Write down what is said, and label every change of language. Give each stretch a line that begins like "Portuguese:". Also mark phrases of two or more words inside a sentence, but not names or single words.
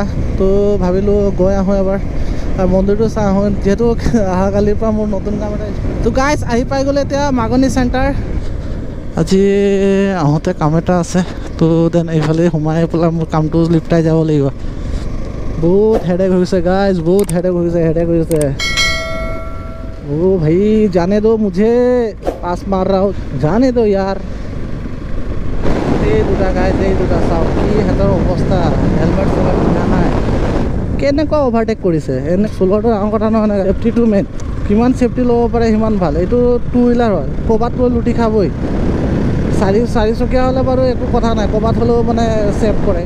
Assamese: তো ভাবিলোঁ গৈ আহোঁ এবাৰ আৰু মন্দিৰটো চাই আহোঁ, যিহেতু অহাকালিৰ পৰা মোৰ নতুন কাম এটা। তো গাইজ আহি পাই গ'লে এতিয়া মাগনি চেণ্টাৰ। আজি আহোঁতে কাম এটা আছে, তো দেন এইফালে সোমাই পেলাই মোৰ কামটো লিপটাই যাব লাগিব। বহুত হেডেক হৈ গৈছে গাইজ, বহুত হেডেক হৈ গৈছে।
Hindi: ओ भाई जाने दो मुझे, पास मार रहा हूँ, जाने दो यार।
Assamese: এই দুটা চাওক কি সিহঁতৰ অৱস্থা, হেলমেট পিন্ধা নাই। কেনেকুৱা অভাৰটেক কৰিছে, এনে চলোৱাটো ডাঙৰ কথা নহয় নহয়। ছেফটিটো মেইন, কিমান ছেফটি ল'ব পাৰে সিমান ভাল। এইটো 2 হুইলাৰ হয়, ক'ৰবাত গৈ লুটি খাবই। 4চকীয়া হ'লে বাৰু একো কথা নাই, ক'ৰবাত হ'লেও ছেভ কৰে।